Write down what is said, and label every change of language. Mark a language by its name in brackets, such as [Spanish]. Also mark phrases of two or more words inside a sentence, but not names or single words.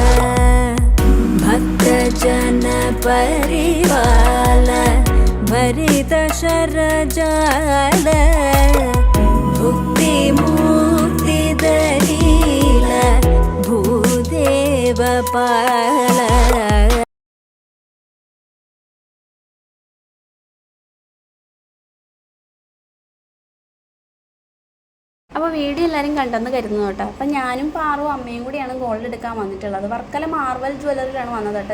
[Sanskrit] भक्तजन परिवाल भरित शरजाल भुक्ति मुक्ति दलील भूदेव पाल [Malayalam] അപ്പോൾ വീഡിയോ എല്ലാവരും കണ്ടെന്ന് കരുതുന്നു കേട്ടോ. അപ്പം ഞാനും പാറും അമ്മയും കൂടിയാണ് ഗോൾഡ് എടുക്കാൻ വന്നിട്ടുള്ളത്. വർക്കല മാർവൽ ജ്വല്ലറിയിലാണ് വന്നത് കേട്ടോ.